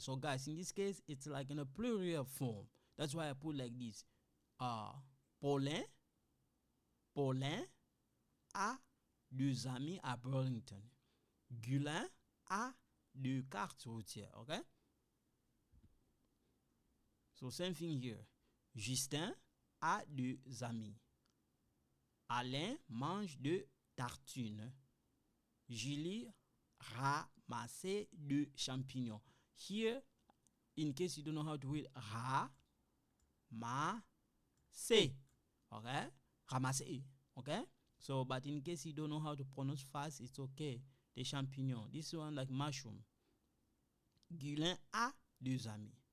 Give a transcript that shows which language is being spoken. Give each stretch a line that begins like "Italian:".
English: So guys, in this case, it's like in a plural form. That's why I put like this.
French: Paulin a deux amis à Burlington. Gulin a deux cartes routières.
English: Okay? So same thing here.
French: Justin a deux amis. Alain mange deux tartines. Julie ramasse deux champignons.
English: Here, in case you don't know how to read ramasser, okay? Ramasser, okay? So, but in case you don't know how to pronounce fast, it's okay. The champignons. This one like mushroom.
French: Gulin a deux amis.